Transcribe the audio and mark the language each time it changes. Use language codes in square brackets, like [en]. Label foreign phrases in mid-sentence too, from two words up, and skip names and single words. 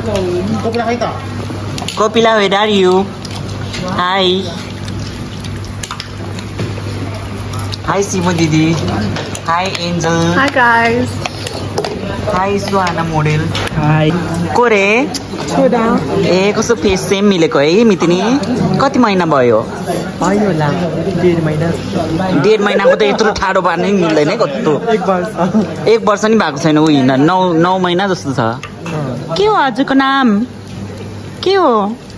[en] Kopila, where are you? Hi. Hi Simo Didi. Hi Angel. Hi guys. Hi Suhana model. Hi. [ne] Kore? छोडा ए कस्तो [en] face same [ne] मिलेको है मितिनी। कति महिना भयो? होइन होला 1.5 महिना। 1.5 महिनाको त यत्रो ठाडो पार्नै मिल्दैन है कस्तो। 1 वर्ष नि भएको छैन। उही 9 महिना जस्तो छ। के हो हजुरको नाम? के हो?